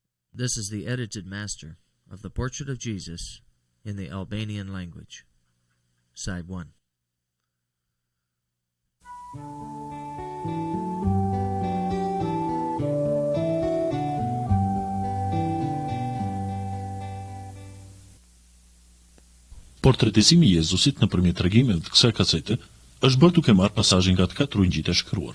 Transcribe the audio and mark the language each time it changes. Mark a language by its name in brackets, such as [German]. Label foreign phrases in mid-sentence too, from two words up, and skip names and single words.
[English] This is the edited master of the Portrait of Jesus in the Albanian language. Side 1. [Albanian] Portretizimi i Jezusit nëpërmjet tregimeve të kësaj kasete është bërë duke marrë pasazhe nga të katër Injilit e shkruar.